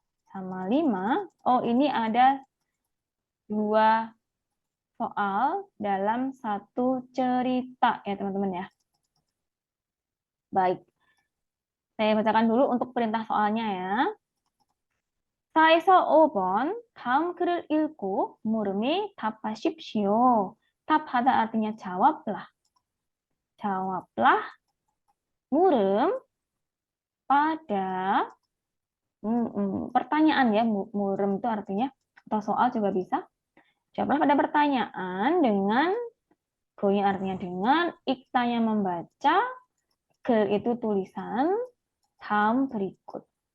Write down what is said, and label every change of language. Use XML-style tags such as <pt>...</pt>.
<id>Sama 5. Oh, ini ada 2 soal dalam satu cerita ya teman-teman ya. Baik. Saya bacakan dulu untuk perintah soalnya ya.</id> <ko>4에서 5번 다음 글을 읽고 물음에 답하십시오.</ko> <id>답하다 artinya jawablah. Jawablah 물음 pada pertanyaan ya. 물음 itu artinya atau soal juga bisa. Jawablah pada pertanyaan dengan go-nya artinya dengan, iktanya membaca, 글 itu tulisan, 다음 berikut.</id>